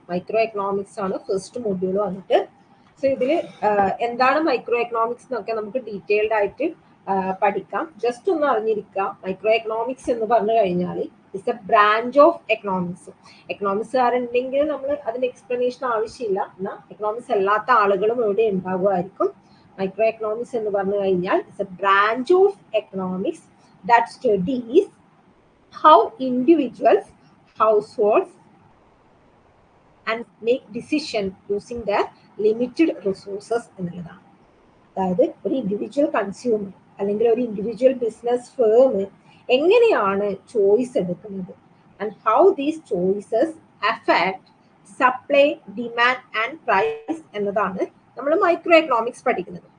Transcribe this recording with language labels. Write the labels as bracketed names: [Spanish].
[Malayalam] Micro economics ആണ് first module വന്നിട്ട്. So ഇതിൽ എന്താണ് മൈക്രോ എക്കണോമിക്സ് എന്നൊക്കെ നമുക്ക് ഡീറ്റെയിൽഡ് ആയിട്ട് പഠിക്കാം. ജസ്റ്റ് ഒന്ന് അറിഞ്ഞിരിക്കുക, മൈക്രോ എക്കണോമിക്സ് എന്ന് പറഞ്ഞു കഴിഞ്ഞാൽ [English] It's a branch of economics. [Malayalam] എക്കണോമിക്സുകാരുണ്ടെങ്കിൽ നമ്മൾ അതിന്റെ എക്സ്പ്ലനേഷൻ ആവശ്യമില്ല, എന്നാൽ എക്കണോമിക്സ് അല്ലാത്ത ആളുകളും ഇവിടെ ഉണ്ടാകുമായിരിക്കും. മൈക്രോ എക്കണോമിക്സ് എന്ന് പറഞ്ഞു കഴിഞ്ഞാൽ [English] it's a branch of economics that studies how individuals, households and make decision using their limited resources [Malayalam] എന്നുള്ളതാണ്. അതായത് ഒരു ഇൻഡിവിജ്വൽ കൺസ്യൂമർ അല്ലെങ്കിൽ ഒരു ഇൻഡിവിജ്വൽ ബിസിനസ് ഫേം എങ്ങനെയാണ് ചോയ്സ് എടുക്കുന്നത്, [English] and how these choices affect supply, demand and price [Malayalam] എന്നതാണ് നമ്മൾ micro economics പഠിക്കുന്നത്.